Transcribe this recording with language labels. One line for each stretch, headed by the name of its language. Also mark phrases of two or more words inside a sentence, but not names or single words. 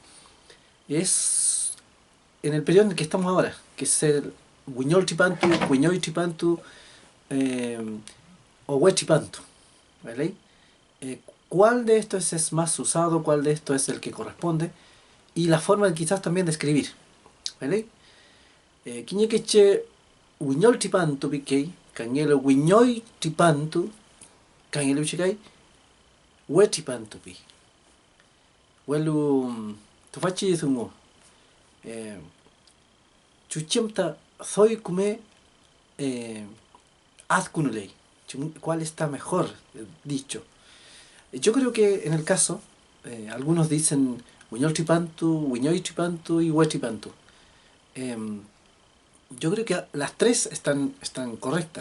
Spanish: Es en el periodo en el que estamos ahora, que es el Wiñol Chipantu, Wiñoy Chipantu o Huechipantu. ¿Vale? ¿Cuál de estos es más usado? ¿Cuál de estos es el que corresponde? Y la forma quizás también de escribir. ¿Vale?
Mapuche: Quiñequeche Wiñol Chipantu piquei, cañelo Wiñoy Chipantu, cañelo chicay, Huechipantu pi. Welu tufachi zungo. Chuchimta soy kume azkunulei.
Spanish: ¿Cuál está mejor dicho? Yo creo que en el caso, algunos dicen Wiñol Chipantu, Wiñoy Chipantu y Huechipantu. Yo creo que las tres están correctas.